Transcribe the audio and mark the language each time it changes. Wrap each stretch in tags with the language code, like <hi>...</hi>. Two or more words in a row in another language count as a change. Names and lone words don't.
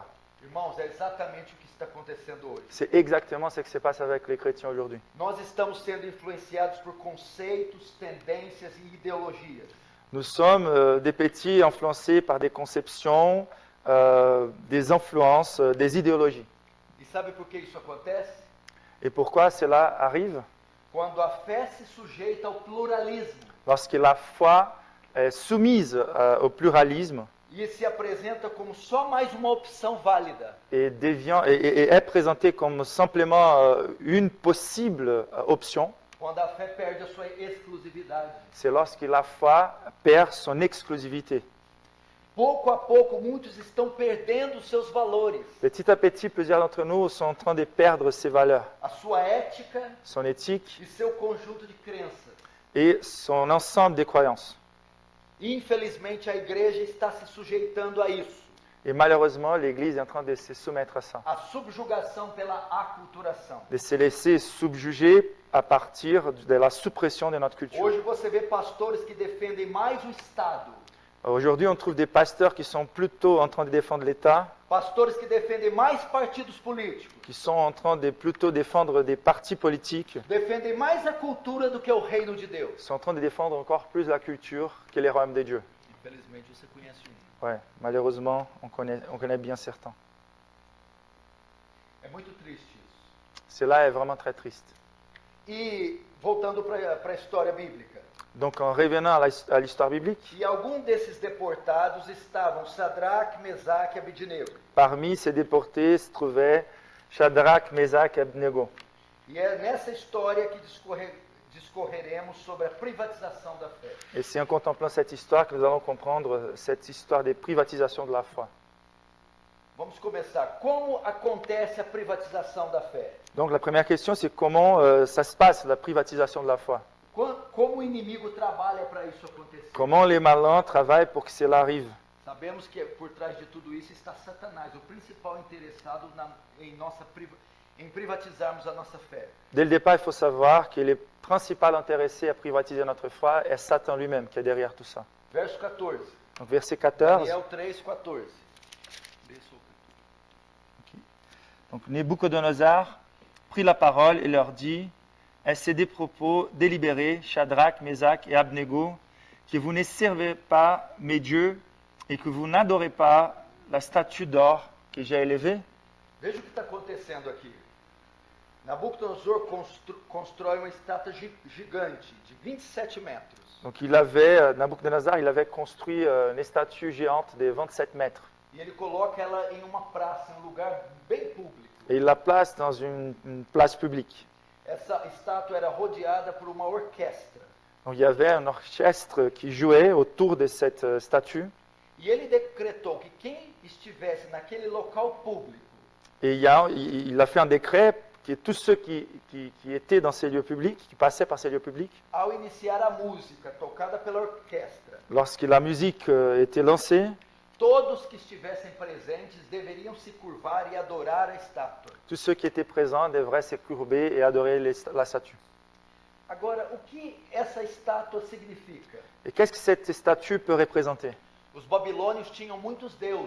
<pt>Irmãos, é exatamente o que está acontecendo hoje.</pt> <fr>C'est exactement ce qui se passe avec les chrétiens aujourd'hui.</fr> <pt>Nós estamos sendo influenciados por conceitos, tendências e ideologias.</pt> <fr>Nous sommes des petits influencés par des conceptions, des influences, des idéologies.</fr> <pt>E sabe por que isso acontece?</pt> <fr>Et pourquoi cela arrive?</fr> <pt>Quando a fé se sujeita ao pluralismo</pt> <fr>Lorsque la foi est soumise au pluralisme</fr> <pt>e se apresenta como só mais uma opção válida.</pt> <fr>et est présentée comme simplement une possible option,</fr> <pt>Quando a fé perde a sua exclusividade.</pt> <fr>c'est lorsque la foi perd son exclusivité.</fr> <pt>Pouco a pouco, muitos estão perdendo seus valores,</pt> <fr>Petit à petit, plusieurs d'entre nous sont en train de perdre ses valeurs,</fr> <pt>a sua ética</pt> <fr>son éthique</fr> <pt>e seu conjunto de crenças.</pt> <fr>et son ensemble des croyances.</fr> <pt>Infelizmente, a igreja está se sujeitando a isso,</pt> <fr>Et malheureusement, l'Église est en train de se soumettre à ça,</fr> <pt>a subjugação pela aculturação.</pt> <fr>de se laisser subjuger à partir de la suppression de notre culture.</fr> <pt>Hoje você vê pastores que defendem mais o Estado,</pt> <fr>Aujourd'hui, on trouve des pasteurs qui sont plutôt en train de défendre l'État,</fr> <pt>pastores que defendem mais partidos políticos,</pt> <fr>qui sont en train de plutôt défendre des partis politiques,</fr> <pt>defendem mais a cultura do que o reino de Deus.</pt> <fr>sont en train de défendre encore plus la culture que les royaumes de Dieu.</fr> <pt>Infelizmente, você conhece um.</pt> <fr>Ouais, malheureusement, on connaît bien certains.</fr> <pt>É muito triste isso.</pt> <fr>Cela est vraiment très triste.</fr> <pt>E voltando para a história bíblica,</pt> <fr>Donc, en revenant à l'histoire biblique,</fr> <pt>e algum desses deportados estavam Sadraque, Mesaque e Abednego.</pt> <fr>parmi ces déportés se trouvaient Shadrach, Meshach et Abednego.</fr> <pt>E é nessa história que discorreremos sobre a privatização da fé.</pt> <fr>Et c'est en contemplant cette histoire que nous allons comprendre cette histoire des privatisations de la foi.</fr> <pt>Vamos começar. Como acontece a privatização da fé?</pt> <fr>Donc, la première question, c'est comment ça se passe, la privatisation de la foi?</fr> <pt>Como o inimigo trabalha para isso acontecer?</pt> <fr>Comment les malins travaillent pour que cela arrive?</fr> <pt>Sabemos que por trás de tudo isso está Satanás, o principal interessado em privatizarmos a nossa fé.</pt> <fr>Dès le départ, il faut savoir que le principal intéressé à privatiser notre foi est Satan lui-même qui est derrière tout ça.</fr> <pt>Verso 14.</pt> <fr>Donc verset 14.</fr> <pt>Daniel 3, 14.</pt> <fr>Donc Nabuchodonosor prit la parole et leur dit: est-ce des propos délibérés, Shadrach, Meshach et Abednego, que vous ne servez pas mes dieux et que vous n'adorez pas la statue d'or que j'ai élevée?</fr> <pt>Veja o que está acontecendo aqui. Nabucodonosor constrói uma estátua gigante de 27 metros.</pt> <fr>Donc Nabuchodonosor, il avait construit une statue géante de 27 mètres.</fr> <pt>E ele coloca ela em uma praça, em um lugar bem público.</pt> <fr>Et il la place dans une place publique.</fr> <pt>Essa estátua era rodeada por uma orquestra.</pt> <fr>Donc il y avait un orchestre qui jouait autour de cette statue.</fr> <pt>E ele decretou que quem estivesse naquele local público</pt> <fr>Et il a fait un décret que tous ceux qui étaient dans ces lieux publics, qui passaient par ces lieux publics,</fr> <pt>ao iniciar a música tocada pela orquestra,</pt> <fr>lorsque la musique était lancée,</fr> <pt>todos que estivessem presentes deveriam se curvar e adorar a estátua.</pt> <fr>tous ceux qui étaient présents devraient se courber et adorer la statue.</fr> <pt>Agora, o que essa estátua significa?</pt> <fr>Et qu'est-ce que cette statue peut représenter?</fr> <pt>Os babilônios tinham muitos deuses,</pt>